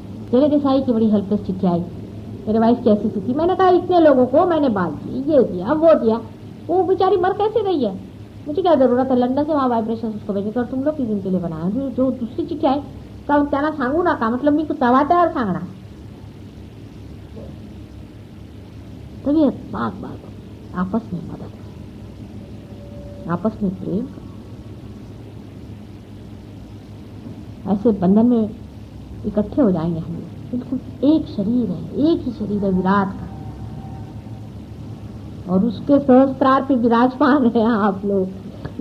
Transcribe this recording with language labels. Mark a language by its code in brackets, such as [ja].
[hi] तेरे दिशाई की बड़ी हेल्पलेस चिट्ठी आई, मेरे वाइफ की ऐसी स्थिति। मैंने कहा इतने लोगों को मैंने बाल दिए, ये दिया वो दिया, वो बेचारी मर कैसे रही है, मुझे क्या जरूरत है लंदन से वहाँ वाइब्रेशन उसको भेजने का, तुम लोग किस दिन के लिए बनाया। जो दूसरी चिट्ठी आई [mr] का त्यांना सांगू नका, मतलब मी तवा तयार सांगणार। [hi] तबीयत बाग बाग, आपस में मदद, आपस में प्रेम, ऐसे बंधन में इकट्ठे हो जाएंगे हम लोग। बिल्कुल एक शरीर है, एक ही शरीर है विराट का, और उसके सहस्त्रार पे विराजमान है आप लोग।